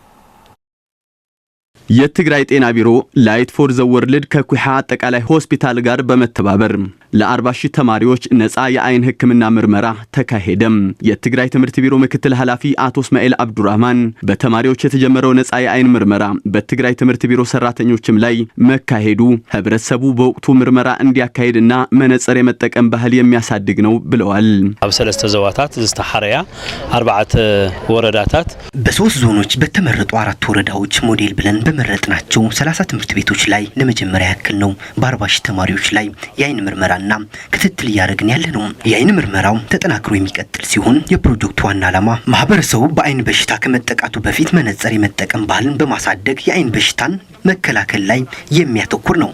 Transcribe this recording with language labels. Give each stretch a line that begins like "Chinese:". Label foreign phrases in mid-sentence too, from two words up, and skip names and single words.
Amharic: የትግራይ ጤና ቢሮ ላይት ፎር ዘ ወርልድ ከኩሓ አጠቃላይ ሆስፒታል ጋር በመተባበር ለ40 ሺህ ተማሪዎች ነፃ የአይን ህክምና ምርመራ ተካሄደም። የትግራይ ትምህርት ቢሮ ምክትል ኃላፊ አቶ እስማኤል አብዱራህማን በተማሪዎች የተጀመረው ነፃ የአይን ምርመራ በትግራይ ትምህርት ቢሮ ሰራተኞችም ላይ መካሄዱ ህብረተሰቡ በወቅቱ ምርመራ እንዲያካሄድና መነጽር የመጠቀም ባህል የሚያሳድግ ነው ብለዋል።
Tigrinya: ኣብ ሰለስተ ዘዋታት ዝተሐረያ 4 ወረዳታት
Amharic: በ3 ዞኖች በተመረጡ 4 ወረዳዎች ሞዴል ብለን በመረጥናቸው 30 ትምህርት ቤቶች ላይ ለመጀመሪያ ያክል ነው በ40 ሺህ ተማሪዎች ላይ የአይን ምርመራና ክትትል ያደረግን ያለ ነው። የአይን ምርመራው ተጠናክሮ የሚቀጥል ሲሆን የፕሮጀክቱ ዋና ዓላማ ማህበረሰቡ በአይን በሽታ ከመጠቃቱ በፊት መነጽር የመጠቀም ባህልን በማሳደግ የአይን በሽታን መከላከል ላይ የሚያተኩር ነው።